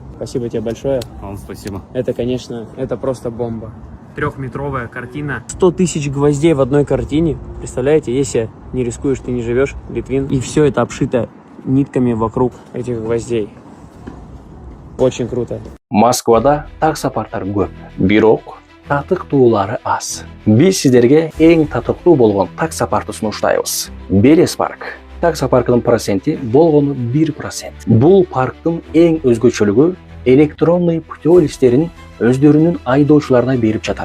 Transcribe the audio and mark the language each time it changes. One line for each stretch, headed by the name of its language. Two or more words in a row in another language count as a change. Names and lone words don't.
Russian: Спасибо тебе большое. Вам спасибо. Это, конечно, это просто бомба. 3-метровая картина. 100 тысяч гвоздей в одной картине. Представляете, если не рискуешь, ты не живешь, Литвин. И все это обшито нитками вокруг этих гвоздей. Очень круто.
Kyrgyz: Москвада таксапарттар көп, бирок татыктуулары аз. Биз сиздерге эң татыктуу болгон таксапартты сунуштайбыз. Белес парк. Таксапарктын проценти болгону 1%. Бул парктын эң өзгөчөлүгү
Russian: электронный путеводителерин
Kyrgyz: өздөрүнүн айдоочуларына берип жатат.